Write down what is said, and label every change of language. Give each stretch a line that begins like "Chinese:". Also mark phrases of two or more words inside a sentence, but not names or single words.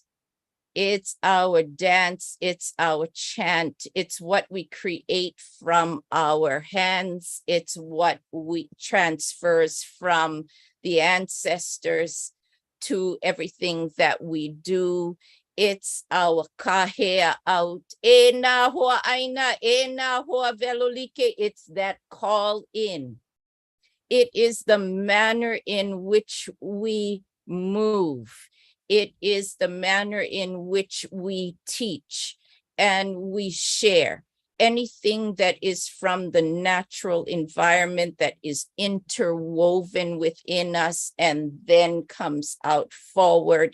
English: It's our dance. It's our chant. It's what we create from our hands. It's what we transfers from the ancestors to everything that we do. It's our kahea out.
Hawaiian: E nā hoa ʻāina, e nā hoa velolike.
English: It's that call in. It is the manner in which we move. It is the manner in which we teach and we share anything that is from the natural environment that is interwoven within us and then comes out forward.